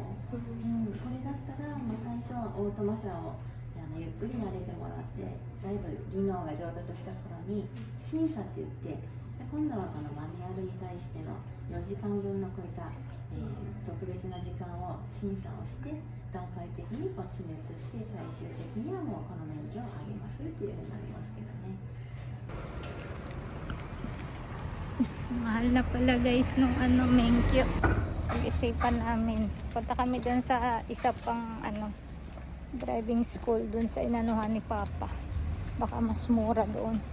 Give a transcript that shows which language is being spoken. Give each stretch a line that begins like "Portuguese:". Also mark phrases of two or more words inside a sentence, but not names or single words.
Japanese: これだったらもう最初はオートマ車をゆっくり慣れてもらって、だいぶ技能が上達した頃に審査って言って、今度はこのマニュアルに対しての4時間分のこういった、特別な時間を審査をして段階的にこっちに移して最終的にはもうこの免許をあげますっていうふうになりますけどね。
Filipino: Mahal na pala guys nung Menkyo. Pag-isipan namin. Punta kami dun sa isa pang
English: driving school
Filipino: dun sa inanuhan ni Papa. Baka mas mura doon.